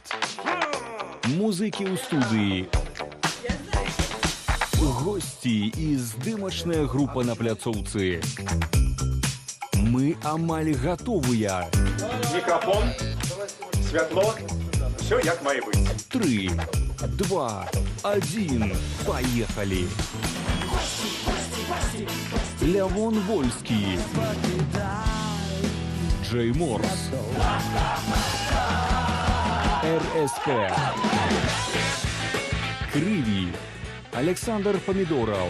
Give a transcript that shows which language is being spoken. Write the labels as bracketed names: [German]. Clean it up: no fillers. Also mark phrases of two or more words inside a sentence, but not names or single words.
[Belarusian] Музыкі ў студыі. Госці і здымачная група на пляцоўцы. Мы амаль гатовыя. Микрофон, святло, [Ukrainian] все як має бути. 3, 2, 1, поехали. Лявон Вольский. Джей Морс. РСП. Крыві. Александр Помидоров.